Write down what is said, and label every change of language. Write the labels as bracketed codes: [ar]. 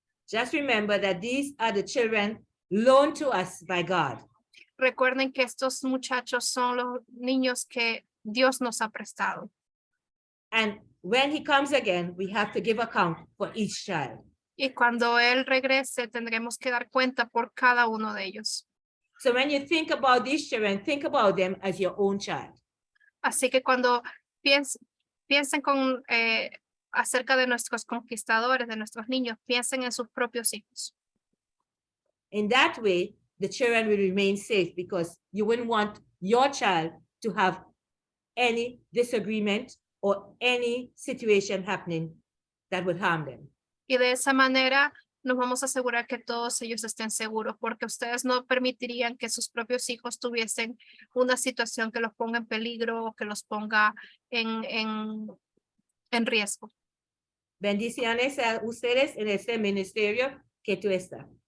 [en] Just remember that these are the children loaned to us by God. [es] Recuerden que estos muchachos son los niños que Dios nos ha prestado. [en] And when he comes again, we have to give account for each child. [es] Y cuando Él regrese, tendremos que dar cuenta por cada uno de ellos. [en] So when you think about these children, think about them as your own child. [es] Así que cuando piensen acerca de nuestros conquistadores, de nuestros niños, piensen en sus propios hijos. [en] In that way, the children will remain safe because you wouldn't want your child to have any disagreement or any situation happening that would harm them. [es] Y de esa manera nos vamos a asegurar que todos ellos estén seguros, porque ustedes no permitirían que sus propios hijos tuviesen una situación que los ponga en peligro o que los ponga en riesgo. Bendiciones a ustedes en este ministerio que tú estás.